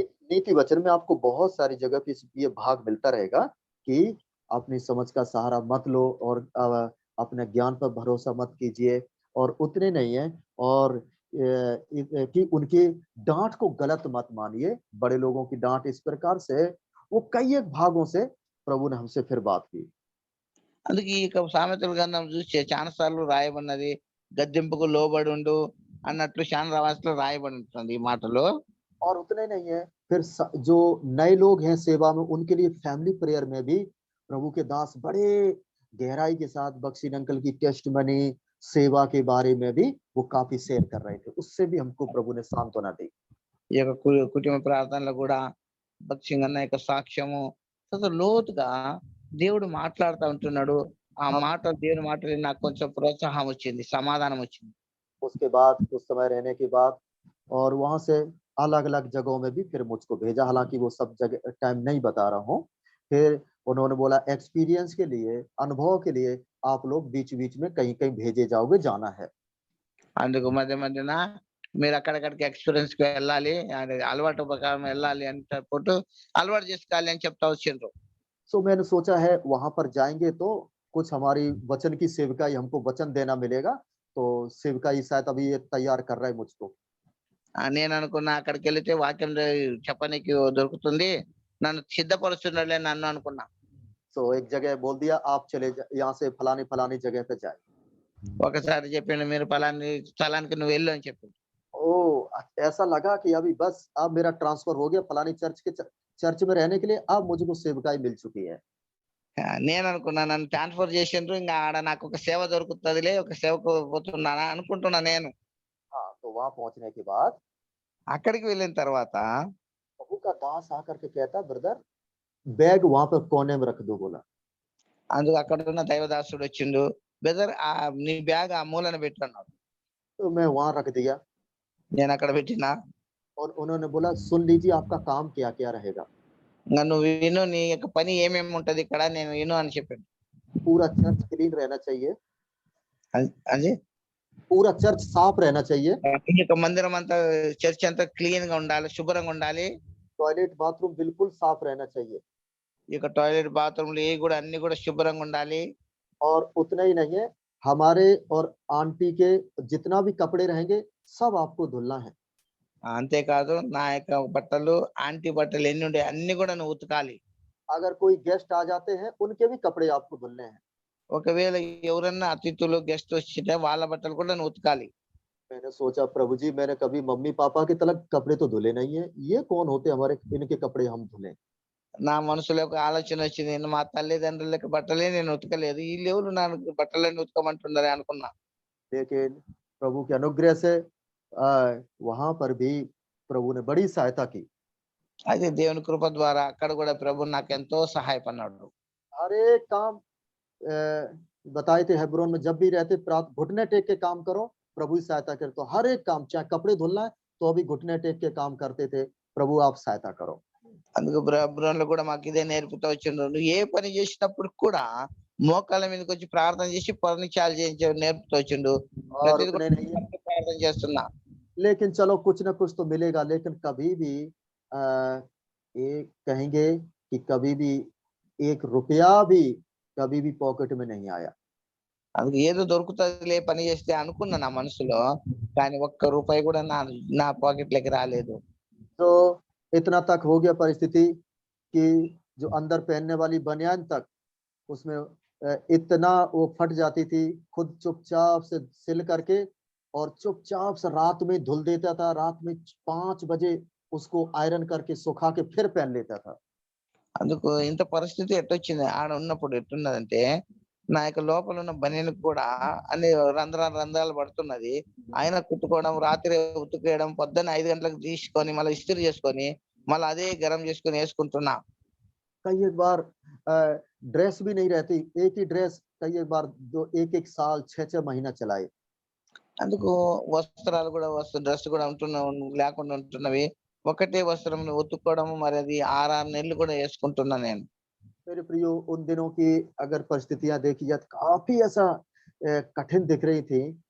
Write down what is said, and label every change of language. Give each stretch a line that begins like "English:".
Hindi: नीति वचन में आपको बहुत सारी जगह पे ये भाग मिलता रहेगा कि अपनी समझ का सहारा मत लो और अपने ज्ञान पर भरोसा मत कीजिए, और उतने नहीं है, और कि उनकी डांट को गलत मत मानिए, बड़े लोगों की डांट। इस प्रकार से वो कई एक भागों से प्रभु ने हमसे फिर बात की।
Telugu: అందుకే ఈ యొక్క సామెతల గ్రంథం చూస్తే చాలా సార్లు రాయబడినది గద్దింపుకు లోబడి ఉండు అన్నట్లు చాలా రావాల్సిన రాయబడి ఉంటుంది ఈ మాటలో.
Hindi: और उतने नहीं है, फिर जो नए लोग हैं सेवा में, उनके लिए फैमिली प्रेयर में भी प्रभु के दास बड़े गहराई के साथ बक्सीन अंकल की टेस्टमनी सेवा के बारे में भी वो काफी शेयर कर रहे थे। उससे भी हमको प्रभु ने सांत्वना दी।
Telugu: ఈ యొక్క కుటుంబ ప్రార్థనలో కూడా భక్సింగ్ అన్న యొక్క సాక్ష్యము లోతుగా దేవుడు మాట్లాడుతూ ఉంటున్నాడు. ఆ మాట దేవుని మాటలు నాకు కొంచెం ప్రోత్సాహం వచ్చింది, సమాధానం వచ్చింది.
Hindi: उसके बाद कुछ समय रहने के बाद और वहां से अलग अलग जगहों में भी फिर मुझको भेजा, हालांकि वो सब जगह टाइम नहीं बता रहा हूँ। फिर उन्होंने बोला एक्सपीरियंस के लिए, अनुभव के लिए आप लोग बीच बीच में कहीं कहीं भेजे जाओगे, जाना है।
Telugu: అందుకు మధ్య మధ్యన మీరు అక్కడక్కడికి ఎక్స్పీరియన్స్ కి వెళ్ళాలి, అలవాటు ప్రకారం వెళ్ళాలి అని చెప్పి అలవాటు చేసుకోవాలి అని చెప్తా వచ్చిండ్రు.
Hindi: सो मैंने सोचा है वहां पर जाएंगे तो कुछ हमारी वचन की सेविकाई, हमको वचन देना मिलेगा, तो सेविकाई शायद अभी ये तैयार कर रहा है मुझको।
Telugu: నేను అనుకున్నా అక్కడికి వెళితే వాక్యం చెప్పనీకి దొరుకుతుంది, నన్ను సిద్ధపరుస్తున్నాడులే నన్ను అనుకున్నా.
Hindi: तो एक जगह बोल दिया आप चले यहाँ से फलानी फलानी जगह पे जाए।
Telugu: ఒకసారి చెప్పిండు మీరు పలాని స్థలానికి నువ్వు వెళ్ళు అని చెప్పిండు.
Hindi: ओ ऐसा लगा कि अभी बस अब मेरा ट्रांसफर हो गया फलानी चर्च में रहने के लिए, अब मुझको सेवकाई मिल चुकी है।
Telugu: నేను అనుకున్నా నన్ను ట్రాన్స్ఫర్ చేసిండ్రు, ఇంకా ఆడ నాకు ఒక సేవ దొరుకుతుందిలే, ఒక సేవకు పోతున్నానా అనుకుంటున్నా నేను.
Hindi: हाँ, तो वहां पहुंचने के बाद
Telugu: అక్కడికి వెళ్ళిన తర్వాత
Hindi: प्रभु का दास आकर के कहता ब्रदर बैग वहां पर कोने में रख दो, बोला।
Telugu: అందుకు అక్కడ ఉన్న దైవదాసుడు వచ్చిండు, బ్రదర్ నీ బ్యాగ్ ఆ మూలన పెట్టు అన్నాడు.
Hindi: तो मैं वहां रख दिया
Telugu: నేను అక్కడ పెట్టినా.
Hindi: और उन्होंने बोला सुन लीजिए आपका काम क्या क्या रहेगा।
Telugu: ఇంకా నువ్వు విను, నీ యొక్క పని ఏమేమి ఉంటది ఇక్కడ, నేను విను అని చెప్పాను.
Hindi: पूरा चर्च क्लीन रहना चाहिए,
Telugu: అది
Hindi: पूरा चर्च साफ रहना चाहिए,
Telugu: ఈ యొక్క మందిరం అంతా చర్చ్ అంతా క్లీన్ గా ఉండాలి, శుభ్రంగా ఉండాలి,
Hindi: टॉयलेट बाथरूम बिल्कुल साफ रहना चाहिए।
Telugu: ఈ యొక్క టాయిలెట్ బాత్రూమ్లు ఏ కూడా అన్ని కూడా శుభ్రంగా ఉండాలి.
Hindi: और उतना ही नहीं है, हमारे और आंटी के जितना भी कपड़े रहेंगे सब आपको धुलना है।
Telugu: అంతేకాదు నా యొక్క బట్టలు, ఆంటీ బట్టలు ఎన్ని ఉండే అన్ని కూడా నువ్వు ఉతకాలి.
Hindi: अगर कोई गेस्ट आ जाते हैं उनके भी कपड़े आपको धुलने हैं।
Telugu: ఒకవేళ ఎవరన్నా అతిథులు గెస్ట్ వచ్చితే వాళ్ళ బట్టలు కూడా నువ్వు ఉతకాలి.
Hindi: मैंने सोचा प्रभु जी मैंने कभी मम्मी पापा के तलक कपड़े तो धुले नहीं है, ये कौन होते हमारे इनके कपड़े हम धुले।
Telugu: నా మనసులో ఒక ఆలోచన వచ్చింది, నేను మా తల్లిదండ్రులకి బట్టలే నేను ఉతకలేదు, వీళ్ళు ఎవరు నాకు బట్టలన్నీ ఉతకమంటున్నారే అనుకున్నా.
Hindi: लेकिन प्रभु के अनुग्रह से वहां पर भी प्रभु ने बड़ी सहायता की।
Telugu: అయితే దేవుని కృప ద్వారా అక్కడ కూడా ప్రభు నాకు ఎంతో సహాయపడినాడు.
Hindi: हर एक काम बताए थे हेब्रोन में जब भी रहते घुटने टेक के काम करो, प्रभु ही सहायता करे। तो हर एक काम चाहे कपड़े धुलना है तो अभी घुटने टेक के काम करते थे, प्रभु आप सहायता करो।
Telugu: అందుకు బ్రహ్మలో కూడా మాకు ఇదే నేర్పుతూ వచ్చిండ్రు, నువ్వు ఏ పని చేసినప్పుడు కూడా మోకాళ్ళ మీదకి వచ్చి ప్రార్థన చేసి పని చాలు చేయించే నేర్పుతూ వచ్చిండు.
Hindi: और उतने नहीं है,
Telugu: ప్రార్థన చేస్తున్నా.
Hindi: लेकिन चलो कुछ ना कुछ तो मिलेगा, लेकिन कभी भी ये कहेंगे कि कभी भी एक रुपया भी कभी भी पॉकेट में नहीं आया।
Telugu: అందుకు ఏదో దొరుకుతుందిలే పని చేస్తే అనుకున్నా నా మనసులో, కానీ ఒక్క రూపాయి కూడా నా పాకెట్ లోకి రాలేదు.
Hindi: तो इतना तक हो गया परिस्थिति कि जो अंदर पहनने वाली बनियान तक उसमें इतना वो फट जाती थी, खुद चुपचाप से सिल करके और चुपचाप से रात में धुल देता था, रात में 5 बजे उसको आयरन करके सुखा के फिर पहन लेता था।
Telugu: అందుకు ఇంత పరిస్థితి ఎట్టొచ్చింది ఆడ ఉన్నప్పుడు, ఎట్టున్నదంటే నా యొక్క లోపల ఉన్న బనీన్ కూడా అన్ని రంధ్రాలు పడుతున్నది, ఆయన కుట్టుకోవడం, రాత్రి ఉతుకేయడం, పొద్దున్న 5 గంటలకు తీసుకొని మళ్ళీ ఇస్త్రీ చేసుకొని మళ్ళీ అదే గరం చేసుకొని వేసుకుంటున్నా.
Hindi: कई एक बार ड्रेस भी नहीं रहती, एक ही ड्रेस कई एक बार एक एक साल 6 महीना चलाए।
Telugu: అందుకు వస్త్రాలు కూడా డ్రెస్ కూడా లేకుండా ఉంటున్నవి. ఒకటే వస్త్రం ఉతుక్కోవడం మరి అది 6 నెలలు కూడా వేసుకుంటున్నా నేను.
Hindi: मेरे प्रियो, उन दिनों की अगर परिस्थितियां देखी जाए तो काफी ऐसा कठिन दिख रही थी।